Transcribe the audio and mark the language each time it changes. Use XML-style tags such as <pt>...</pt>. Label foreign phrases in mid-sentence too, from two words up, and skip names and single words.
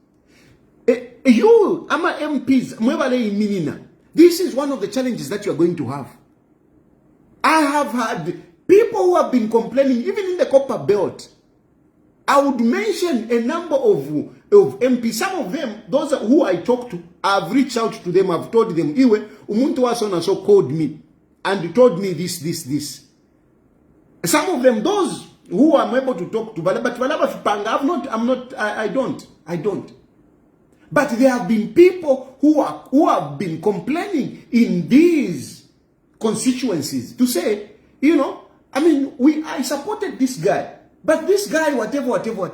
<en>You, Ama MPs, this is one of the challenges that you are going to have. I have had people who have been complaining, even in the Copper Belt. I would mention a number of MPs. Some of them, those who I talk to, I've reached out to them, I've told them,</en> <bem>Iwe, umuntu wa</bem> <en>so and so called me and told me this. Some of them, those who I'm able to talk to, but I don't. But there have been people who have been complaining in these constituencies to say, I supported this guy, but this guy, whatever.</en>